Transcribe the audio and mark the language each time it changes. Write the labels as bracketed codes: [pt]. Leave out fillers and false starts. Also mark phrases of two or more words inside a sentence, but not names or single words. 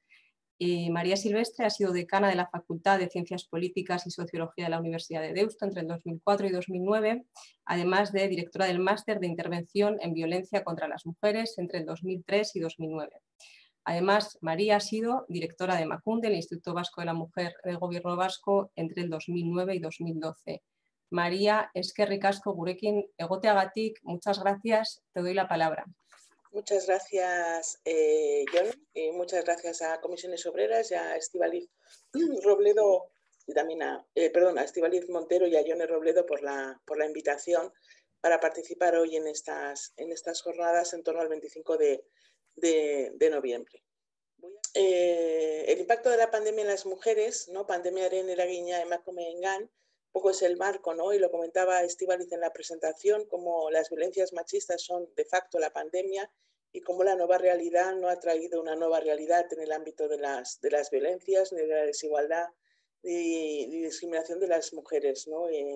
[es] María Silvestre ha sido decana de la Facultad de Ciencias Políticas y Sociología de la Universidad de Deusto entre el 2004 y 2009, además de directora del Máster de Intervención en Violencia contra las Mujeres entre el 2003 y 2009. Además, María ha sido directora de Emakunde, el Instituto Vasco de la Mujer del Gobierno Vasco, entre el 2009 y 2012. María, [eu] eskerrik asko gurekin egoteagatik, [es] muchas gracias, te doy la palabra. Muchas gracias, Jon, y muchas gracias a Comisiones Obreras y a Estibaliz Robledo y también a Estibaliz Montero y a Yone Robledo por la invitación para participar hoy en estas jornadas en torno al 25 de noviembre. El impacto de la pandemia en las mujeres, ¿no? [eu] Pandemiaren eragina emakumeengan, [es] un poco es el marco, ¿no? Y lo comentaba Estíbaliz en la presentación, como las violencias machistas son de facto la pandemia y cómo la nueva realidad no ha traído una nueva realidad en el ámbito de las violencias, ni de la desigualdad, ni discriminación de las mujeres, ¿no?